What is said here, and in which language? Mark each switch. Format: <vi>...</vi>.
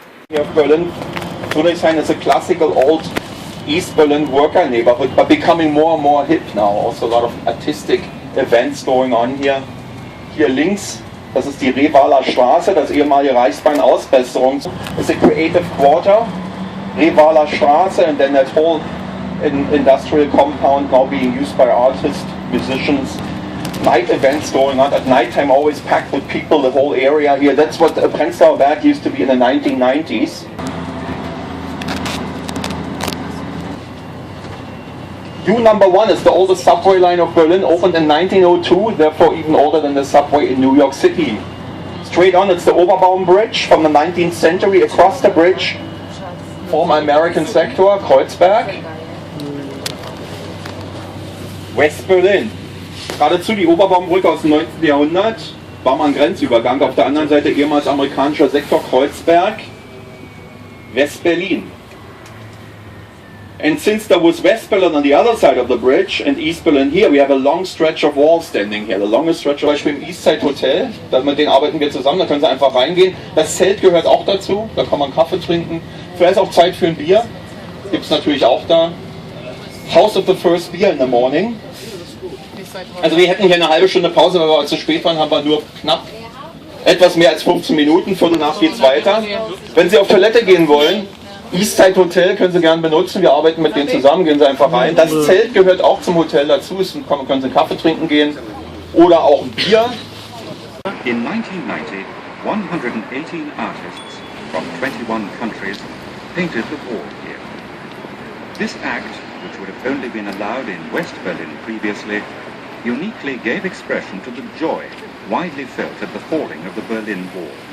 <en>Of Berlin, Friedrichshain is a classical old East Berlin worker neighborhood, but becoming more and more hip now. Also a lot of artistic events going on here.</en> <de>Hier links, das ist die Revaler Straße, das ehemalige Reichsbahn-Ausbesserung.</de> <en>It's a creative quarter, Revaler Straße, and then that whole industrial compound now being used by artists, musicians. Night events going on at nighttime, always packed with people, the whole area here. That's what the Prenzlauer Berg used to be in the 1990s. U-1 is the oldest subway line of Berlin, opened in 1902, therefore even older than the subway in New York City. Straight on, it's the Oberbaum Bridge from the 19th century. Across the bridge, former American sector, Kreuzberg. West Berlin.</en> <de>Geradezu die Oberbaumbrücke aus dem 19. Jahrhundert. War mal ein Grenzübergang. Auf der anderen Seite ehemals amerikanischer Sektor Kreuzberg. West-Berlin.</de> <en>And since there was West Berlin on the other side of the bridge and East Berlin here, we have a long stretch of wall standing here. The longest stretch,</en> <de>zum Beispiel im Eastside Hotel, mit denen arbeiten wir zusammen, da können Sie einfach reingehen. Das Zelt gehört auch dazu, da kann man Kaffee trinken. Vielleicht auch Zeit für ein Bier, gibt es natürlich auch da.</de> <en>House of the First Beer in the Morning.</en> <de>Also wir hätten hier eine halbe Stunde Pause, weil wir zu spät waren, haben wir nur knapp etwas mehr als 15 Minuten, Viertel nach geht's weiter. Wenn Sie auf Toilette gehen wollen, Eastside Hotel können Sie gerne benutzen, wir arbeiten mit denen zusammen, gehen Sie einfach rein. Das Zelt gehört auch zum Hotel dazu, können Sie Kaffee trinken gehen oder auch ein Bier.</de> <en>In 1990, 118 artists from 21 countries painted the wall here. This act, which would have only been allowed in West Berlin previously, uniquely gave expression to the joy widely felt at the falling of the Berlin Wall.</en>